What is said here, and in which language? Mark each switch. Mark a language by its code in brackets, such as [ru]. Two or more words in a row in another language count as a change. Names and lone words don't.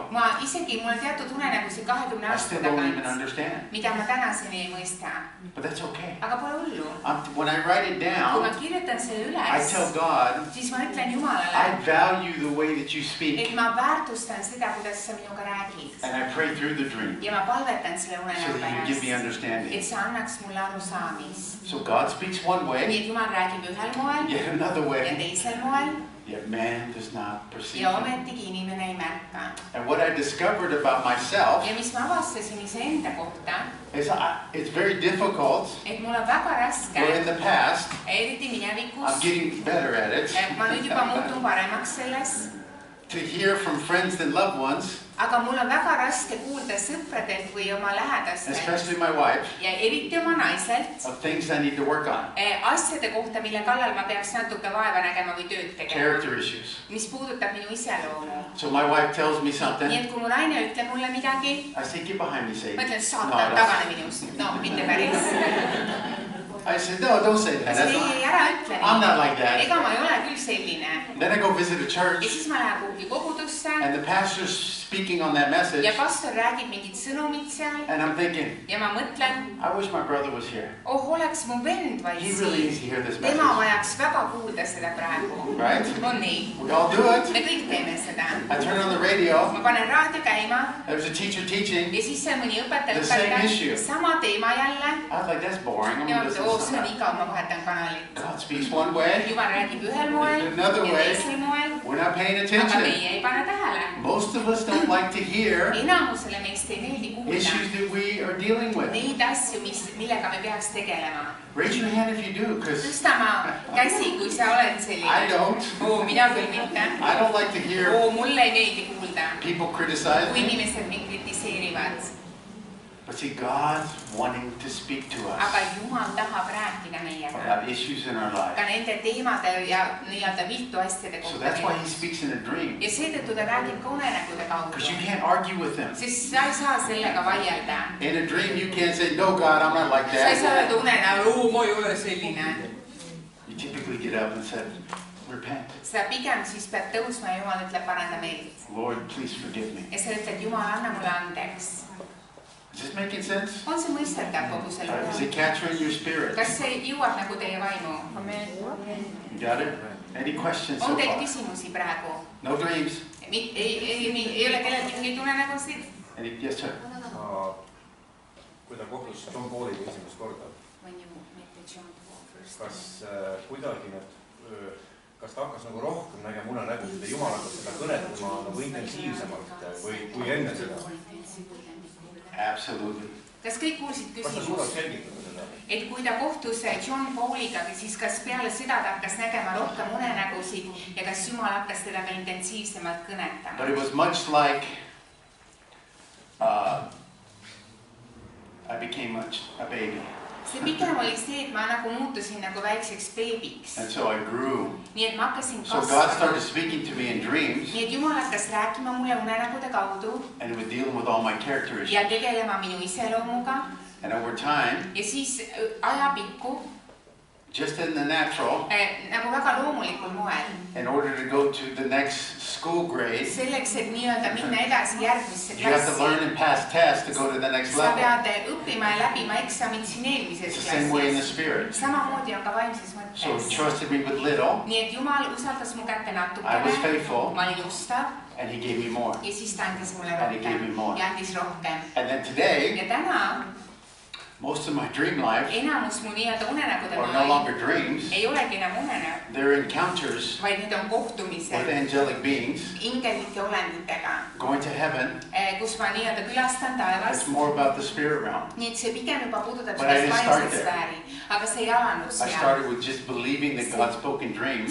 [et] Mul on teatud unenägusid 20 [en] I [et] aasta [en] still don't even [et] tagant, [en] understand. [et] mida ma tänaseni ei mõista. [en] But that's okay. [et] Aga pole hullu. [en] When I write it [et] Kui ma [en] down, [et] kirjutan selle [en] I [et] üles, [en] tell God, [et] siis ma ütlen [en] I [et] Jumalale, [en] value the way that you speak. [et] et ma väärtustan seda, kuidas sa minuga räägid. [en] And I pray through the dream [et] Ja ma palvetan selle [en] so [et] unenäo [en] that you give me [et] pärast, [en] understanding. [et] et sa annaks mulle arusaamist. [en] So God speaks one way, [et] Nii et Jumal räägib ühel moel [en] yet another [et] ja [en] way, [et] teisel moel [en] yet man does not perceive [et] ja [en] it. [et] ometigi inimene ei märka. [en] And what I discovered about myself [et] Ja mis ma avastasin iseenda kohta, [en] is it's very difficult, [et] et mul on väga raske, [en] or in the past, [et] eriti [en] I'm [et] minevikus, [en] getting better at it, [et] ma nüüd juba muutun paremaks selles, [en] to hear from friends and loved ones, [et] aga mul on väga raske kuulda sõpradelt või oma lähedastelt [en] especially my wife, [et] ja eriti oma naiselt [en] of things I need to work on. [et] asjade kohta, mille kallal ma peaks natuke vaeva nägema või tööd tegema, [en] Character issues. [et] mis puudutab minu iseloomu. [en] So my wife tells me [et] Nii [en] something. [et] et kui mu naine ütleb mulle midagi, [en] I say, get behind me, Satan. [et] ma ütlen, [en] No, [et] saatan, tagane minust. No, mitte päris. [en] I said, no, don't say that. That's [et] Ei, ära ütle [en] I'm not like that. [et] Ega ma ei ole küll selline. [en] Then I go visit a [et] Ja [en] church, [et] siis ma lähen kuhugi kogudusse [en] and the pastor's speaking on that message, [et] ja pastor räägib mingit sõnumit seal [en] and I'm thinking, [et] ja ma mõtlen, [en] I wish my brother was here. [et] oleks mu vend vaid [en] He really needs [et] siin. [en] to hear this [et] Tema [en] message. [et] vajaks väga kuulda seda praegu. [en] Right? [et] On nii. [en] We all do it. [et] Me kõik teeme seda. [en] I turn on the radio. [et] Ma panen raadio käima [en] There's a teacher teaching. [et] ja siis seal mõni õpetaja [en] The same issue. [et] sama teema jälle. [en] I was like, that's boring. I'm [et] Ja [en] going to [et] ma [en] listen [et] mõtlen, [en] to [et] see on [en] that. [et] igav, ma vahetan kanalit. [en] God speaks one way. [et] Jumal räägib ühel moel ja [en] Another way. [et] teisel moel, [en] We're not paying [et] aga [en] attention. [et] meie ei pane tähele. [en] Most of us don't like to hear [et] Enamusele meist ei meeldi kuulda [en] issues that we are dealing with. [et] neid asju, millega me peaks tegelema. [en] Raise your hand if you do, because [et] Tõsta ma käsi, kui sa oled [en] I [et] selline. [en] don't. [et] Mina küll mitte. [en] I don't like to hear [et] Mulle ei meeldi kuulda, [en] people criticize [et] kui [en] me. [et] inimesed mind kritiseerivad. [en] But see, God's wanting to speak to [et] Aga [en] us [et] Jumal tahab rääkida meiega [en] about issues in our life. [et] ka nende teemade ja nii-öelda viltu asjade [en] So [et] kohta. [en] that's why he speaks in a dream. [et] Ja seetõttu ta räägib ka unenägude kaudu. [en] Because you can't argue with him. [et] Sest sa ei saa sellega vaielda. [en] In a dream, you can't say, no, God, I'm not like [et] Sa ei saa [en] that. [et] öelda unenägu, ma ei ole selline. [en] You typically get up and say, repent. [et] Sa pigem siis pead tõusma ja Jumal ütleb, paranda meelt. [en] Lord, please forgive me. [et] Ja sa ütled, Jumal, anna mulle andeks. [en] Is this making sense? [et] On see mõistetav kogu selle [en] Is [et] lugu? [en] it capturing your spirit? [et] Kas see jõuab nagu teie vaimu? [en] You got it? Any questions so [et] On teil [en] far? [et] küsimusi praegu? [en] No dreams? [et] Ei ole kellelgi mingeid unenägusid? [en] Yes, sir. [et] Kui ta kohtus John Pauliga esimest korda, kas kuidagi kas ta hakkas nagu rohkem nägema unenägusid ja Jumal hakkas seda kõnetama nagu intensiivsemalt või kui enne seda? [en] Absolutely. [et] Kas kõik kuulsid Kas ta suudab küsimust? selgitada seda? Et kui ta kohtus John Pauliga, siis kas peale seda ta hakkas nägema rohkem unenägusid ja kas Jumal hakkas teda ka intensiivsemalt [en] But [et] kõnetama? [en] it was much like I became a baby. [et] See pigem oli see, et ma nagu muutusin nagu väikseks beebiks. [en] And so I grew. [et] Nii et ma hakkasin [en] So God started [et] kasvama. [en] speaking to me in dreams, [et] Nii et Jumal hakkas rääkima mulle unenägude kaudu [en] and it was dealing with all my character issues. [et] ja tegelema minu iseloomuga. [en] And over time, [et] Ja siis ajapikku [en] just in the natural, [et] nagu väga loomulikul moel. [en] in order to go to the next school grade, [et] Selleks, et nii-öelda minna edasi järgmisse [en] you have to learn [et] klassi. [en] and pass tests to go to the next [et] Sa [en] level. [et] pead õppima ja läbima eksamid siin eelmises [en] It's the same way in the [et] klassis. [en] spirit. [et] Samamoodi on ka vaimses [en] So he [et] mõttes. [en] trusted me with little, [et] Nii et Jumal usaldas mu kätte [en] I was [et] natukene. [en] faithful, [et] Ma olin ustav [en] and he gave me more. [et] ja siis ta andis mulle [en] And he gave me [et] rohkem [en] more. [et] ja andis rohkem. [en] And then today, [et] Ja täna [en] most of my dream life [et] enamus mu nii-öelda unenägude [en] are no longer dreams. [et] ei olegi enam unenäod, [en] They're encounters [et] vaid need on [en] with [et] kohtumised [en] angelic beings [et] ingelike olenditega, [en] going to heaven. [et] kus ma nii-öelda külastan taevast. [en] It's more about the spirit realm. [et] Nii et see pigem juba puudutab [en] But I [et] sellest [en] didn't start [et] vaimset [en] there. [et] sfääri, aga see ei alanud [en] I [et] seal. [en] started with just believing that God spoke in dreams.